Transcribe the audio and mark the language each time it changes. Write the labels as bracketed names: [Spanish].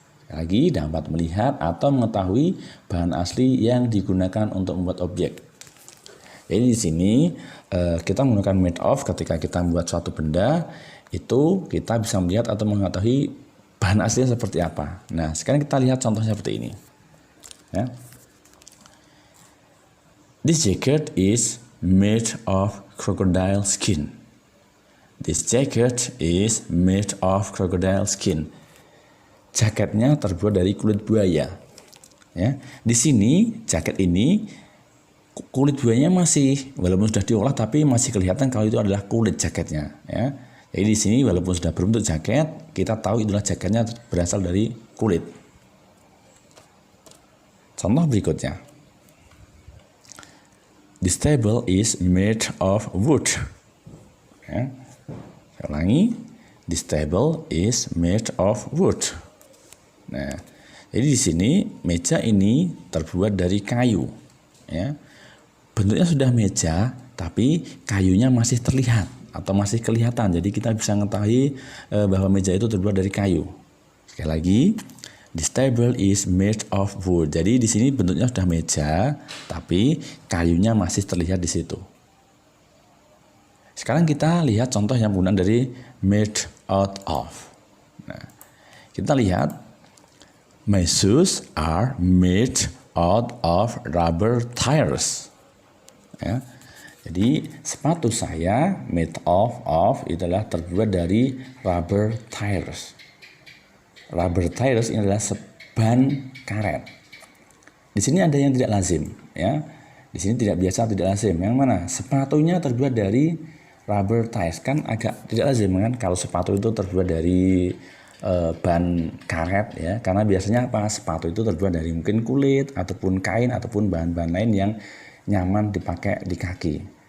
[Indonesian] Lagi dapat melihat atau mengetahui bahan asli yang digunakan untuk membuat objek. Jadi di sini kita menggunakan made of ketika kita membuat suatu benda, itu kita bisa melihat atau mengetahui bahan aslinya seperti apa. Nah, sekarang kita lihat contohnya seperti ini. Ya. [English] This jacket is made of crocodile skin. This jacket is made of crocodile skin. [Indonesian] Jaketnya terbuat dari kulit buaya. Ya, di sini jaket ini kulit buayanya masih, walaupun sudah diolah tapi masih kelihatan kalau itu adalah kulit jaketnya. Ya, jadi di sini walaupun sudah berbentuk jaket, kita tahu itulah jaketnya berasal dari kulit. Contoh berikutnya. [English] This table is made of wood. [Indonesian] Ya, saya ulangi. [English] This table is made of wood. [Indonesian] Nah, jadi di sini meja ini terbuat dari kayu, ya. Bentuknya sudah meja, tapi kayunya masih terlihat atau masih kelihatan. Jadi kita bisa mengetahui bahwa meja itu terbuat dari kayu. Sekali lagi, [English] this table is made of wood. [Indonesian] Jadi di sini bentuknya sudah meja, tapi kayunya masih terlihat di situ. Sekarang kita lihat contoh yang penggunaan dari made out of. Nah, kita lihat. [English] My shoes are made out of rubber tires. [Indonesian] Ya. Jadi sepatu saya made of adalah terbuat dari rubber tires. Rubber tires ini adalah ban karet. Di sini ada yang tidak lazim, ya. Di sini tidak biasa, tidak lazim. Yang mana? Sepatunya terbuat dari rubber tires, kan agak tidak lazim kan kalau sepatu itu terbuat dari ban karet ya, karena biasanya apa, sepatu itu terbuat dari mungkin kulit ataupun kain ataupun bahan-bahan lain yang nyaman dipakai di kaki.